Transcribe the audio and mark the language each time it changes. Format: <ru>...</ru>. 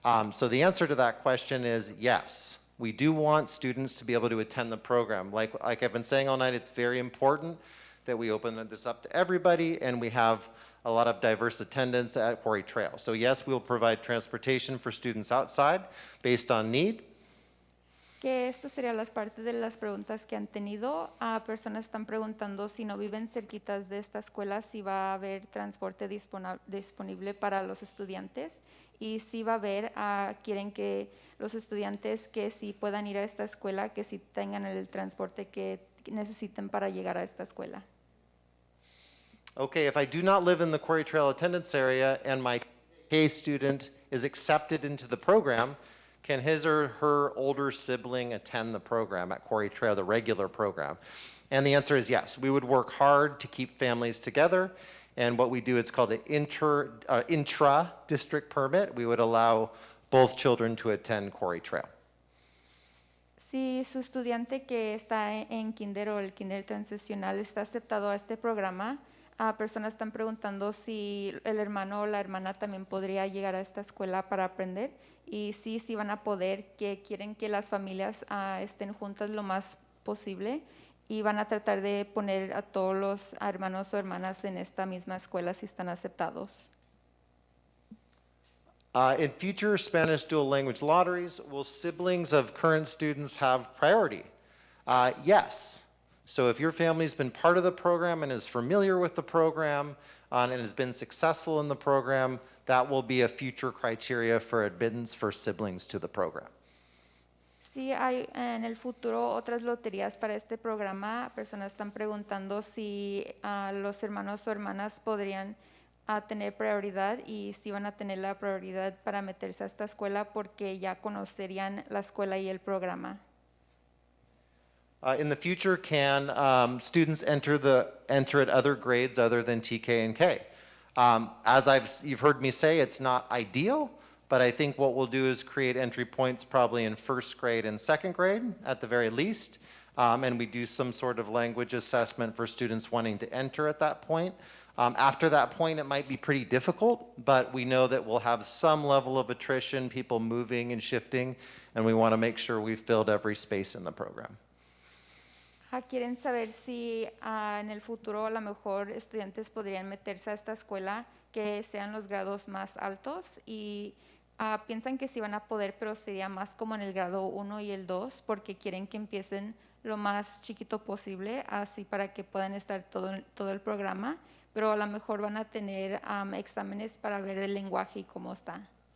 <en>So the answer to that question is yes. We do want students to be able to attend the program. Like I've been saying all night, it's very important that we open this up to everybody, and we have a lot of diverse attendance at Quarry Trail. So yes, we'll provide transportation for students outside based on need.</en> <es>Que estas serían las partes de las preguntas que han tenido. Personas están preguntando si no viven cerquitas de esta escuela, si va a haber transporte disponible para los estudiantes, y si va a haber, quieren que los estudiantes que sí puedan ir a esta escuela, que sí tengan el transporte que necesiten para llegar a esta escuela.</es> <en>Okay, if I do not live in the Quarry Trail attendance area and my K student is accepted into the program, can his or her older sibling attend the program at Quarry Trail, the regular program? And the answer is yes. We would work hard to keep families together, and what we do is called an intra-district permit. We would allow both children to attend Quarry Trail.</en> <es>Si su estudiante que está en kinder o el kinder transicional está aceptado a este programa, personas están preguntando si el hermano o la hermana también podría llegar a esta escuela para aprender, y sí van a poder, que quieren que las familias estén juntas lo más posible, y van a tratar de poner a todos los hermanos o hermanas en esta misma escuela si están aceptados.</es> <en>In future Spanish dual language lotteries, will siblings of current students have priority? Yes. So if your family's been part of the program and is familiar with the program and has been successful in the program, that will be a future criteria for admittance for siblings to the program.</en> <es>Si hay en el futuro otras loterías para este programa, personas están preguntando si los hermanos o hermanas podrían tener prioridad, y si van a tener la prioridad para meterse a esta escuela porque ya conocerían la escuela y el programa.</es> <en>In the future, can students enter at other grades other than TK and K? As you've heard me say, it's not ideal, but I think what we'll do is create entry points probably in first grade and second grade at the very least, and we do some sort of language assessment for students wanting to enter at that point. After that point, it might be pretty difficult, but we know that we'll have some level of attrition, people moving and shifting, and we want to make sure we've filled every space in the program.</en> <es>Quieren saber si en el futuro a lo mejor estudiantes podrían meterse a esta escuela que sean los grados más altos y piensan que sí van a poder, pero sería más como en el grado 1 y el 2 porque quieren que empiecen lo más chiquito posible, así para que puedan estar todo el programa, pero a lo mejor van a tener exámenes para ver el lenguaje y cómo está.</es>